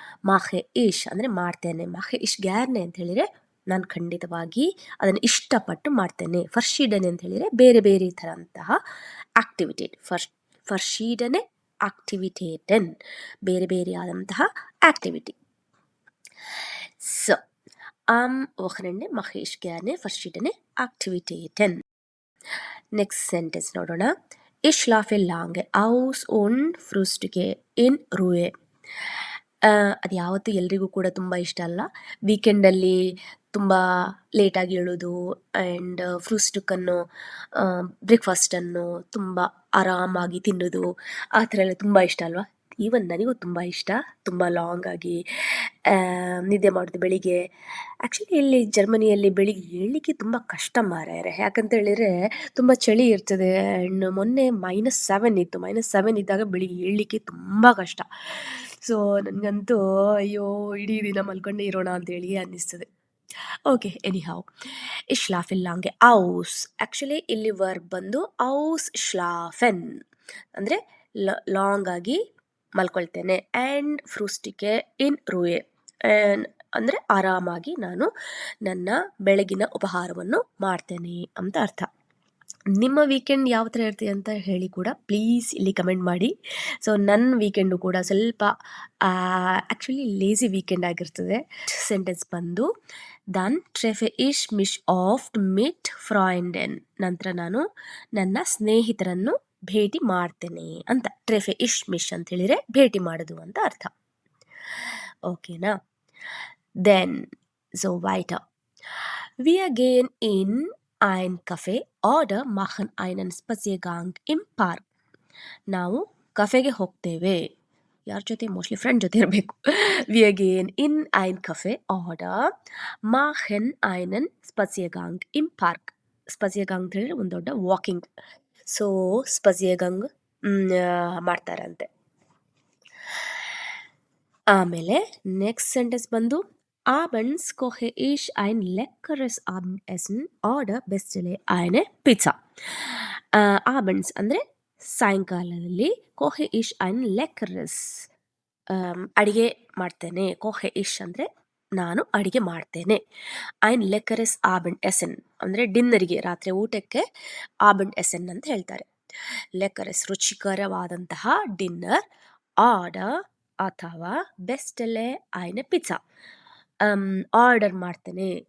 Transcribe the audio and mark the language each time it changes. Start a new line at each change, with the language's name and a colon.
German: mache ich
Kannada: ಅಂದರೆ ಮಾಡ್ತೇನೆ,
German: mache ich gerne
Kannada: ಅಂತ ಹೇಳಿದರೆ ನಾನು ಖಂಡಿತವಾಗಿ ಅದನ್ನು ಇಷ್ಟಪಟ್ಟು ಮಾಡ್ತೇನೆ. ಫರ್ಶಿಡನೆ ಅಂತ ಹೇಳಿದರೆ ಬೇರೆ ಬೇರೆ ಥರಂತಹ ಆಕ್ಟಿವಿಟೇಟ್.
German: ಫರ್ಶಿಡನೆ ಆಕ್ಟಿವಿಟೇಟನ್,
Kannada: ಬೇರೆ ಬೇರೆ ಆದಂತಹ activity.
German: ಸೊ am Wochenende mache ich gerne verschiedene Aktivitäten.
English: Next sentence
Kannada: ನೋಡೋಣ.
German: Ich schlafe lange aus und frühstücke in Ruhe.
Kannada: ಅದು ಯಾವತ್ತೂ ಎಲ್ರಿಗೂ ಕೂಡ ತುಂಬ ಇಷ್ಟ ಅಲ್ಲ. ವೀಕೆಂಡಲ್ಲಿ ತುಂಬ ಲೇಟಾಗಿ ಏಳೋದು ಆ್ಯಂಡ್ ಫ್ರೂಸ್ಟುಕ್ಕನ್ನು ಬ್ರೇಕ್ಫಾಸ್ಟನ್ನು ತುಂಬ ಆರಾಮಾಗಿ ತಿನ್ನೋದು, ಆ ಥರ ಎಲ್ಲ ತುಂಬ ಇಷ್ಟ ಅಲ್ವಾ? ಈವನ್ ನನಗೂ ತುಂಬ ಇಷ್ಟ. ತುಂಬ ಲಾಂಗಾಗಿ ನಿದ್ದೆ ಮಾಡೋದು ಬೆಳಿಗ್ಗೆ. ಆ್ಯಕ್ಚುಲಿ ಇಲ್ಲಿ ಜರ್ಮನಿಯಲ್ಲಿ ಬೆಳಿಗ್ಗೆ ಏಳಲಿಕ್ಕೆ ತುಂಬ ಕಷ್ಟ ಮಾರಾಯರೆ. ಯಾಕಂತ ಹೇಳಿದರೆ ತುಂಬ ಚಳಿ ಇರ್ತದೆ ಆ್ಯಂಡ್ ಮೊನ್ನೆ -7 ಇತ್ತು. -7 ಇದ್ದಾಗ ಬೆಳಿಗ್ಗೆ ಏಳಲಿಕ್ಕೆ ತುಂಬ ಕಷ್ಟ. ಸೊ ನನಗಂತೂ ಅಯ್ಯೋ ಇಡೀ ದಿನ ಮಲ್ಕೊಂಡೇ ಇರೋಣ ಅಂತೇಳಿ ಅನ್ನಿಸ್ತದೆ.
English: okay, anyhow,
German: ich schlafe lange aus.
Kannada: Actually ಇಲ್ಲಿ ವರ್ಬ್ ಬಂದು
German: aus schlafen
Kannada: ಅಂದರೆ ಲಾಂಗ್ ಆಗಿ ಮಲ್ಕೊಳ್ತೇನೆ. ಆ್ಯಂಡ್
German: ಫ್ರೂಸ್ಟಿಕೆ ಇನ್ ರೂಯೆ
Kannada: ಅಂದರೆ ಆರಾಮಾಗಿ ನಾನು ನನ್ನ ಬೆಳಗಿನ ಉಪಹಾರವನ್ನು ಮಾಡ್ತೇನೆ ಅಂತ ಅರ್ಥ. ನಿಮ್ಮ ವೀಕೆಂಡ್ ಯಾವ ಥರ ಇರ್ತೀವಿ ಅಂತ ಹೇಳಿ ಕೂಡ ಪ್ಲೀಸ್ ಇಲ್ಲಿ ಕಮೆಂಟ್ ಮಾಡಿ. ಸೊ ನನ್ನ ವೀಕೆಂಡು ಕೂಡ ಸ್ವಲ್ಪ ಆ್ಯಕ್ಚುಲಿ ಲೇಸಿ ವೀಕೆಂಡ್ ಆಗಿರ್ತದೆ. ಸೆಂಟೆನ್ಸ್ ಬಂದು
German: ದನ್ ಟ್ರೆಫೆ ಇಶ್ ಮಿಶ್ ಆಫ್ ಮಿಟ್ ಫ್ರಾಯಿಂಡೆನ್.
Kannada: ನಂತರ ನಾನು ನನ್ನ ಸ್ನೇಹಿತರನ್ನು ಭೇಟಿ ಮಾಡ್ತೇನೆ ಅಂತ.
German: ಟ್ರೆಫೆ ಇಶ್ ಮಿಶ್
Kannada: ಅಂತ ಹೇಳಿದರೆ ಭೇಟಿ ಮಾಡೋದು ಅಂತ ಅರ್ಥ. ಓಕೆನಾ? Then so
German: weiter. Wir gehen in ein Café oder machen einen Spaziergang im Park.
Kannada: ನಾವು ಕಫೆಗೆ ಹೋಗ್ತೇವೆ. ಯಾರ ಜೊತೆ? ಮೋಸ್ಟ್ಲಿ ಫ್ರೆಂಡ್ ಜೊತೆ ಇರಬೇಕು.
German: Wir gehen in ein Café oder machen einen Spaziergang im Park.
Kannada: ಸ್ಪಜಿಯಗಾಂಗ್ ಅಂತ ಹೇಳಿದ್ರೆ ಒಂದು ದೊಡ್ಡ ವಾಕಿಂಗ್. ಸೊ ಸ್ಪಜಿಯಗಂಗ್ ಮಾಡ್ತಾರಂತೆ. ಆಮೇಲೆ ನೆಕ್ಸ್ಟ್ ಸೆಂಟೆನ್ಸ್ ಬಂದು
German: abends koche ich ein leckeres Abendessen oder bestelle eine Pizza. abends
Kannada: ಅಂದರೆ ಸಾಯಂಕಾಲದಲ್ಲಿ
German: koche ich ein leckeres
Kannada: ಅಡಿಗೆ ಮಾಡ್ತೇನೆ.
German: koche ich
Kannada: ಅಂದರೆ ನಾನು ಅಡಿಗೆ ಮಾಡ್ತೇನೆ.
German: ein leckeres Abendessen
Kannada: ಅಂದರೆ ಡಿನ್ನರಿಗೆ, ರಾತ್ರಿ ಊಟಕ್ಕೆ Abendessen ಅಂತ ಹೇಳ್ತಾರೆ. ಲೆಕ್ಕರೆಸ್ ರುಚಿಕರವಾದಂತಹ ಡಿನ್ನರ್. ಆರ್ಡರ್ ಅಥವಾ
German: ಬೆಸ್ಟೆಲೆ ಐನೆ ಪಿಜ್ಜಾ,
Kannada: ಆರ್ಡರ್ ಮಾಡ್ತೇನೆ.